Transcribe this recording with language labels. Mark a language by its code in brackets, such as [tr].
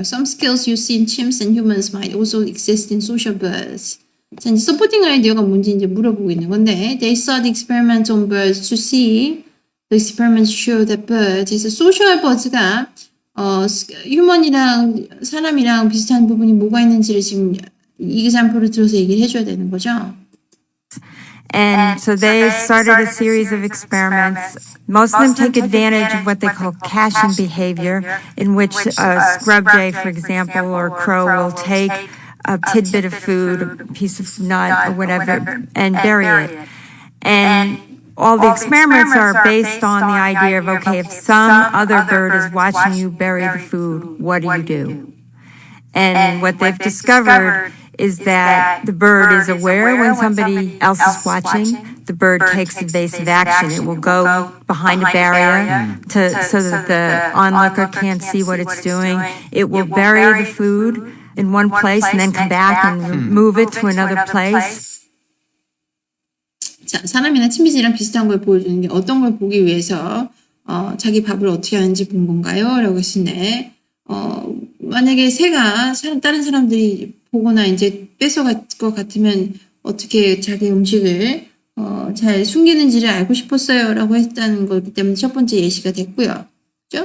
[en] Some skills you see in chimps and humans might also exist in social birds. [ko] 자, 이제 서포팅 아이디어가 뭔지 이제 물어보고 있는 건데, [en] they sought experiments on birds to see the experiments show that birds. [ko] 그래서 social birds가 휴먼이랑 사람이랑 비슷한 부분이 뭐가 있는지를 지금 example를 들어서 얘기를 해줘야 되는 거죠. [en] And so they started a series of experiments. Most of them take advantage of what they call caching behavior, in which a scrub jay, for example, or crow will take a tidbit of food, a piece of nut or whatever, and bury it. And all the experiments are based on the idea of, okay, if some other bird is watching you bury the food, what do you do? And what they've discovered is that the bird is aware when somebody else is watching. The bird takes evasive action. It will go behind a barrier so that the onlooker can't see what it's doing. It will bury the food in one place and then come back and move it to another place. [ko] 자, 사람이나 침팬지랑 비슷한 걸 보여주는 게 어떤 걸 보기 위해서 자기 밥을 어떻게 하는지 본 건가요? 라고 했는데 만약에 새가 다른 사람들이 보거나 이제 뺏어갈 것 같으면 어떻게 자기 음식을 잘 숨기는지를 알고 싶었어요 라고 했다는 거기 때문에 첫 번째 예시가 됐고요. 그죠?